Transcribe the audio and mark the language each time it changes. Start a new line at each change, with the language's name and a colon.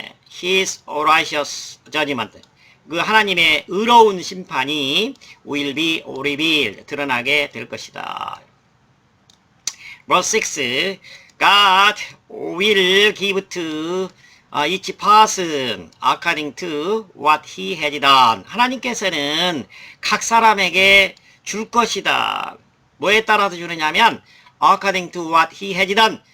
English: His righteous judgment
Korean: 그 하나님의 의로운 심판이
English: will be revealed
Korean: 드러나게 될 것이다.
English: Verse 6 God will give to each person according to what he has done.
Korean: 하나님께서는 각 사람에게 줄 것이다. 뭐에 따라서 주느냐면
English: according to what he has done.